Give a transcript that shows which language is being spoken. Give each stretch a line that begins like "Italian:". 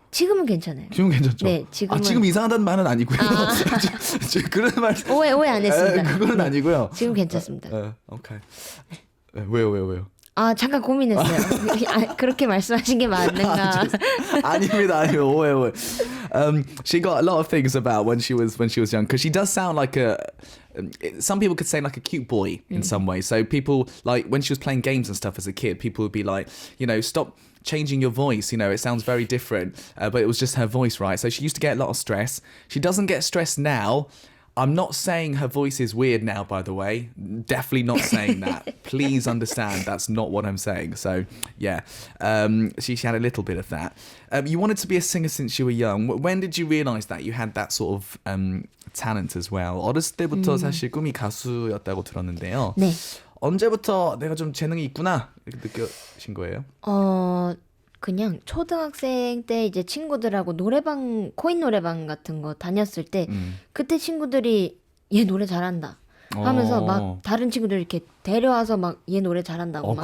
Korean: 지금은 괜찮아요. 지금 괜찮죠? 네, 지금은. 지금 이상하다는 말은 아니고요. 그런 말. 오해 안 했습니다. 그거는 아니고요. 지금 괜찮습니다. 오케이. 왜요? 잠깐 고민했어요. 그렇게 말씀하신 게 맞는가? 아닙니다. 오해.
English: She got a lot of things about when she was young, because she does sound like some people could say like a cute boy in some way. So people, like when she was playing games and stuff as a kid, people would be like, stop changing your voice, it sounds very different, but it was just her voice, right? So she used to get a lot of stress. She doesn't get stressed now. I'm not saying her voice is weird now, by the way. Definitely not saying that. Please understand, that's not what I'm saying. So, yeah, she had a little bit of that. You wanted to be a singer since you were young. When did you realise that you had that sort of talent as well?
Korean: 어렸을 때부터 사실 꿈이 가수였다고 들었는데요. 네. 언제부터 내가 좀 재능이 있구나 이렇게 느껴진 거예요? 그냥 초등학생 때 이제 친구들하고 노래방, 코인 노래방 같은 거 다녔을 때 그때 친구들이 얘 노래 잘한다 하면서 막 다른 친구들 이렇게 데려와서 막 얘 노래 잘한다고 막